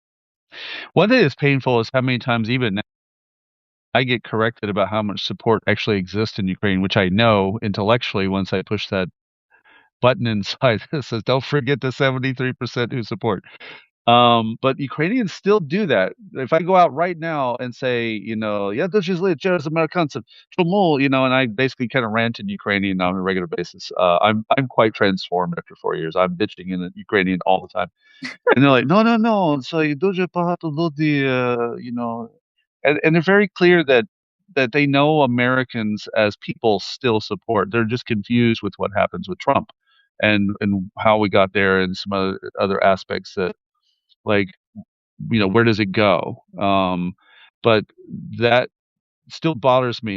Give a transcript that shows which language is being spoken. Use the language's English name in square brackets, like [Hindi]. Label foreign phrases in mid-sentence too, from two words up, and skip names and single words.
[English] One thing that's painful is how many times even now I get corrected about how much support actually exists in Ukraine, which I know intellectually once I push that button inside that says, "Don't forget the 73% who support." But Ukrainians still do that. If I go out right now and say, "Yeah, this is lit, [Ukrainian] через американцев, чому," [English] and I basically kind of rant in Ukrainian on a regular basis. I'm quite transformed after 4 years. I'm bitching in Ukrainian all the time. And they're like, "No, no, no, [Ukrainian] це дуже багато людей, [English] and they're very clear that they know Americans as people still support. They're just confused with what happens with Trump and how we got there and some other aspects that, like, where does it go? But that still bothers me.